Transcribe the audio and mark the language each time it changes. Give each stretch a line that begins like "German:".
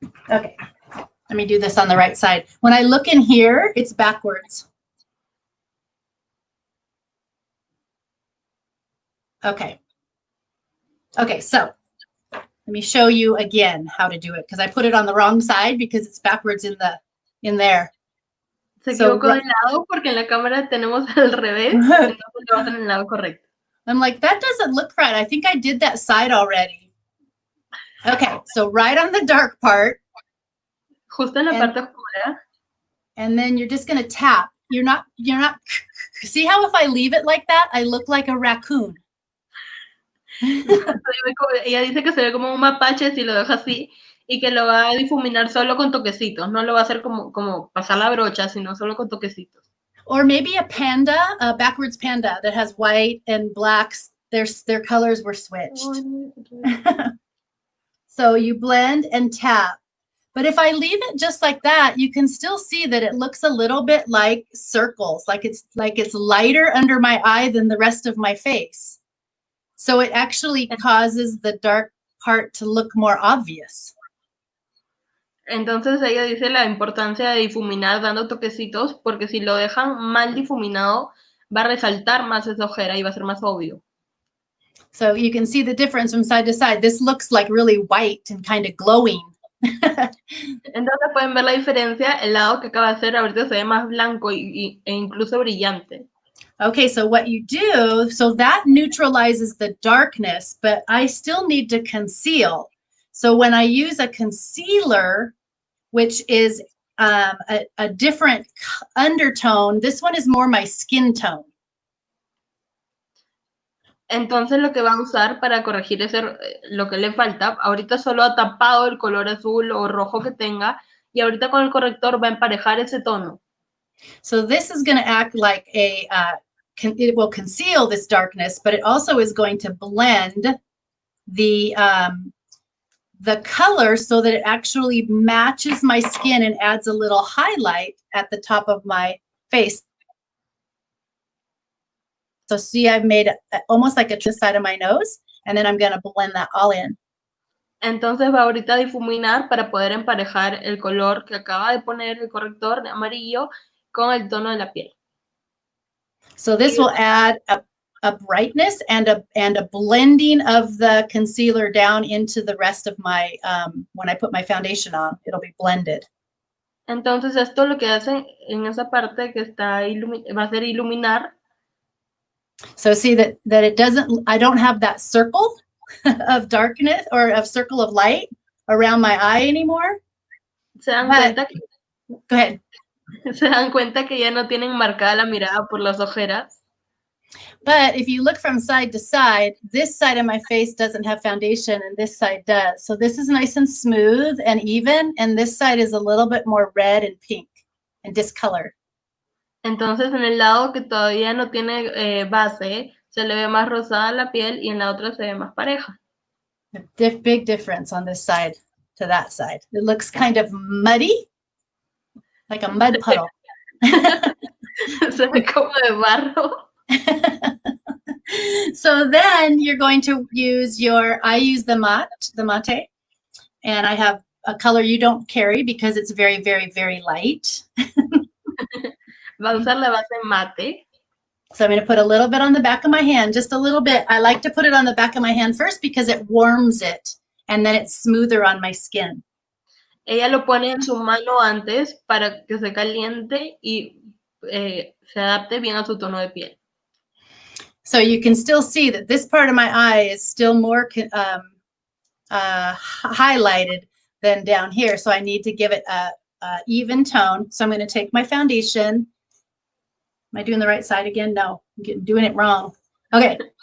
English: Okay, let me do this on the right side. When I look in here, it's backwards. Okay. Okay, so let me show you again how to do it because I put it on the wrong side because it's backwards in there.
Spanish: Se equivocó de lado porque en la cámara tenemos al revés, entonces lo vas en el lado correcto.
English: I'm like, that doesn't look right. I think I did that side already. Okay, so right on the dark part.
Spanish: Justo en la parte oscura.
English: And then you're just going to tap. You're not, see how if I leave it like that, I look like a raccoon.
Spanish: Ella dice que se ve como un mapache si lo deja así y que lo va a difuminar solo con toquecitos, no lo va a hacer como pasar la brocha, sino solo con toquecitos.
English: Or maybe a panda, a backwards panda that has white and blacks, their colors were switched. So you blend and tap. But if I leave it just like that, you can still see that it looks a little bit like circles, like it's lighter under my eye than the rest of my face. So it actually causes the dark part to look more obvious.
Spanish: Entonces ella dice la importancia de difuminar dando toquecitos, porque si lo dejan mal difuminado, va a resaltar más esa ojera y va a ser más obvio.
English: So you can see the difference from side to side. This looks like really white and kind of glowing.
Spanish: Entonces pueden ver la diferencia. El lado que acaba de hacer ahorita se ve más blanco e incluso brillante.
English: Okay, so what you do, so that neutralizes the darkness, but I still need to conceal. So when I use a concealer, which is a different undertone, this one is more my skin tone.
Spanish: Entonces lo que va a usar para corregir lo que le falta, ahorita solo ha tapado el color azul o rojo que tenga y ahorita con el corrector va a emparejar ese tono.
English: So this is going to act like it will conceal this darkness, but it also is going to blend the color so that it actually matches my skin and adds a little highlight at the top of my face. So see, I've made almost like a side of my nose, and then I'm going to blend that all in.
Spanish: Entonces va ahorita a difuminar para poder emparejar el color que acaba de poner el corrector de amarillo con el tono de la piel.
English: So this will add a brightness and a blending of the concealer down into the rest of my, when I put my foundation on, it'll be blended.
Spanish: Entonces esto lo que hace en esa parte que está va a ser iluminar.
English: So see that it doesn't, I don't have that circle of darkness or of circle of light around my eye anymore.
Spanish: Se dan cuenta que,
English: go ahead.
Spanish: Se dan cuenta que ya no tienen marcada la mirada por las ojeras.
English: But if you look from side to side, this side of my face doesn't have foundation and this side does. So this is nice and smooth and even, and this side is a little bit more red and pink and discolored.
Spanish: Entonces, en el lado que todavía no tiene base, se le ve más rosada la piel y en la otra se ve más pareja.
English: A big difference on this side to that side. It looks kind of muddy, like a mud puddle.
Spanish: Se ve como de barro.
English: So then you're going to use I use the mate, and I have a color you don't carry because it's very, very, very light.
Spanish: Va a usar la base mate.
English: So I'm going to put a little bit on the back of my hand, just a little bit. I like to put it on the back of my hand first because it warms it, and then it's smoother on my skin.
Spanish: Ella lo pone en su mano antes para que se caliente y se adapte bien a su tono de piel.
English: So you can still see that this part of my eye is still more highlighted than down here. So I need to give it a even tone. So I'm going to take my foundation. Am I doing the right side again? No, I'm doing it wrong. Okay.